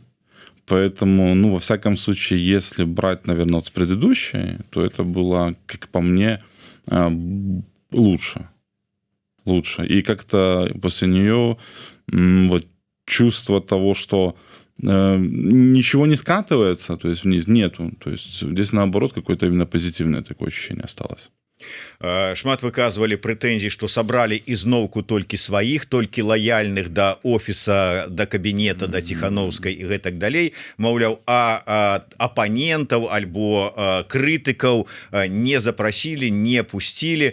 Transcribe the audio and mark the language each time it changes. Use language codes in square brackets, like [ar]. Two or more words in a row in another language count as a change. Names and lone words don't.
[ru] Поэтому, ну, во всяком случае, если брать, наверное, вот с предыдущей, то это было, как по мне, лучше. И как-то после нее вот чувство того, что ничего не скатывается, то есть вниз, нету. То есть здесь, наоборот, какое-то именно позитивное такое ощущение осталось. [be] Шмат выказвалі прэтэнзій, што сабралі ізноўку толькі сваіх, толькі лаяльных да офіса, да кабінета, да Ціхановскай і гэтак далей. Маўляў, апанентаў альбо крытыкаў не запрасілі, не пусцілі.